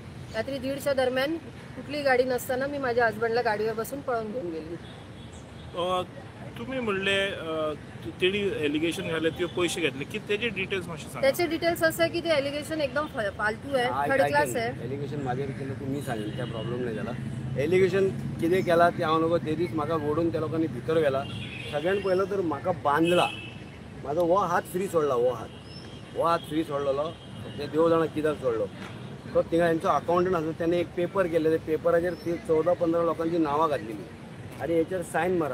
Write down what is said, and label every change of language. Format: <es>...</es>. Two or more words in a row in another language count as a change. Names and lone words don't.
<mr>रात्री 1:30च्या दरम्यान कुठली गाडी नसताना मी माझ्या हस्बंडला गाडीवर बसून पळून घेऊन गेली.</mr> <kok>तुम्ही म्हणले तेणी एलिगेशन घाले ते पैसे घेतले की त्याचे डिटेल्स मातशे सांगा.</kok> <mr>त्याचे डिटेल्स असं आहे की ते एलिगेशन एकदम फालतू आहे,</mr> <en>third class</en> <mr>आहे. एलिगेशन माझ्यावर केलं तर मी सांगेन, काय प्रॉब्लेम नाही झाला.</mr> <kok>एलिगेशन कितें केला ते हांव नको. ते दीस म्हाका ओडून त्या लोकांनी भितर गेला. सगळ्यात पहिलं तर म्हाका बांदला, म्हाजो हो हात फ्री सोडला. हो हात फ्री सोडलेलो. ते देव जाणा कित्याक सोडलो. तो थिंगा हेंचो अकाउंटंट आसलो, त्याने एक पेपर केले. ते पेपराचेर 14-15 लोकांची नांवां घातलेली आणि हेचेर सायन मार.</kok>